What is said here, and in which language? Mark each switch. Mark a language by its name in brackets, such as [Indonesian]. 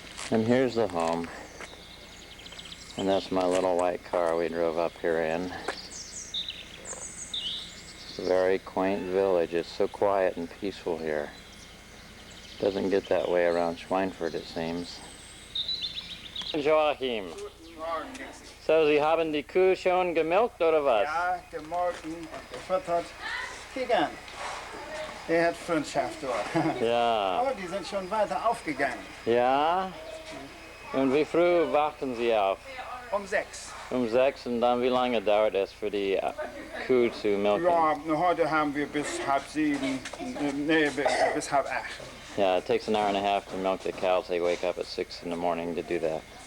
[English] And here's the home. And that's my little white car we drove up here in. It's a very quaint village. It's so quiet and peaceful here. Doesn't get that way around Schweinfurt, it seems. Joachim. [German] So, Sie haben die Kuh schon gemilkt, oder was? Ja, gemolken und gefüttert. Kick an. Der hat Freundschaft dort. Ja. Aber die sind schon weiter aufgegangen. Ja. Und wie früh wachten Sie auf? Um 6. Um 6, und dann wie lange dauert es für die Kuh zu milken? Ja, heute haben wir bis 6:30. Nee, bis 7:30. [English] Yeah, it takes an hour and a half to milk the cows. They wake up at 6 in the morning to do that.